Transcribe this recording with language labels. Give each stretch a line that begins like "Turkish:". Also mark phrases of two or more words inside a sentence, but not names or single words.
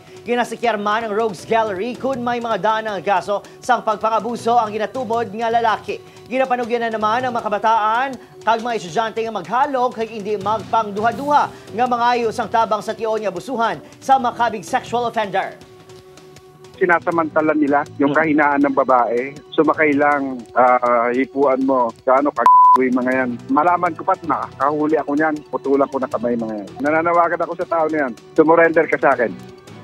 Hiligaynon: Ginasikyar man ang Rogues Gallery kung may mga daan ang kaso sang pagpangabuso ang ginatubod nga lalaki. Ginapanugyan na naman ang mga kabataan kag mga estudyante nga maghalog kag hindi magpangduha-duha nga mangayo sang tabang sa tiyon nga abusuhan sa makabig
English: sexual offender.
Filipino: Sinasamantala nila yung kahinaan ng babae. Sumakay lang, hipuan mo, kaano mga yan. Malaman ko pa't nakahuli ako niyan, putulan ko na kamay mga yan. Nananawagan ako sa tao na yan, sumurrender ka sa akin.